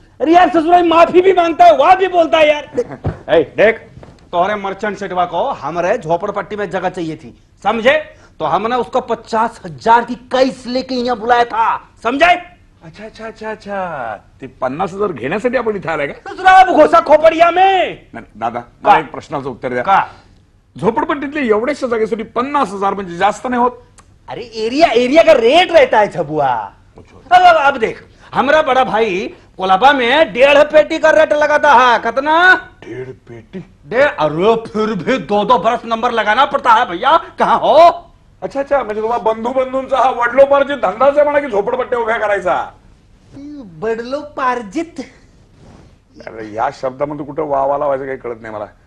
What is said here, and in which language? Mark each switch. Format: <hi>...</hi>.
<hi>अरे यार ससुराल माफी भी मांगता है, वाह भी बोलता है यार. देख तोहरे मर्चेंट सेठवा को हमारे झोपड़पट्टी में जगह चाहिए थी, समझे. तो हमने उसको 50,000 की कैस लेके यहाँ बुलाया था, समझे. अच्छा.</hi> <mr>ते 50,000 घेण्यासाठी आपण इथे आलाय का.</mr> <hi>ससुराल घोसा खोपड़िया में.</hi> <mr>नाही, दादा मला एक प्रश्नाचं उत्तर द्या. का झोपडपट्टीतल्या एवढ्याशा जागेसाठी 50,000 म्हणजे जास्त नाही होत.</mr> <hi>अरे एरिया का रेट रहता है छबुआ. अब देख हमारा बड़ा भाई कोलाबा में 1.5 पेटी का रेट लगाता है. कितना. 1.5 पेटी. अरे फिर भी 2 बरस नंबर लगाना पड़ता है भैया. कहाँ हो.</hi> <mr>अच्छा म्हणजे तुम्हाला बंधूंचा हा वडलोपार्जित धंदाच आहे म्हणा की झोपडपट्ट्या उभ्या करायचा. बडलो पार्जित. अरे या शब्दामध्ये कुठं वा लावायचं काही कळत नाही मला.</mr>